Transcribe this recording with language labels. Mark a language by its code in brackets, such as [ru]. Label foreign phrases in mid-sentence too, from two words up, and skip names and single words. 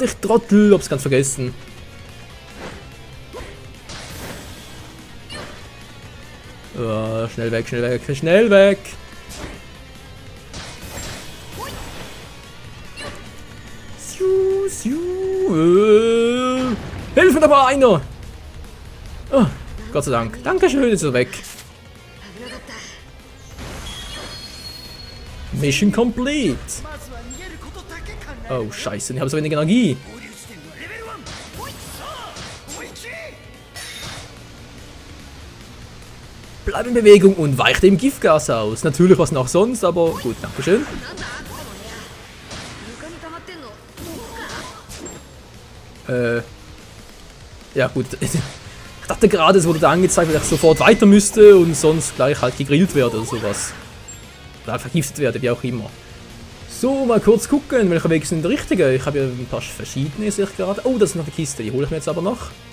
[de] Ich Trottel, hab's ganz vergessen. Oh, schnell weg, schnell weg, schnell weg. Siu, siu, Hilfe, da war einer. Oh, Gott sei Dank. Dankeschön, jetzt ist er weg. [ja] 危なかった [en] Mission complete. [ja] まずは逃げることだけ考え [de] Oh, scheiße, ich habe so wenig Energie. [ja] 合流地点はレベル1さあ追いき [de] Bleib in Bewegung und weich dem Giftgas aus. Natürlich was noch sonst, aber gut, dankeschön. [ja] なんだこの部屋床に溜まってんの毒か [de] Ja gut. Ich dachte gerade, es wurde da angezeigt, dass ich sofort weiter müsste und sonst gleich halt gegrillt werde oder sowas. Oder halt vergiftet werde, wie auch immer. So, mal kurz gucken, welcher Weg ist denn der richtige? Ich habe ja ein paar verschiedene, sehe ich gerade. Oh, das ist noch eine Kiste, die hole ich mir jetzt aber noch.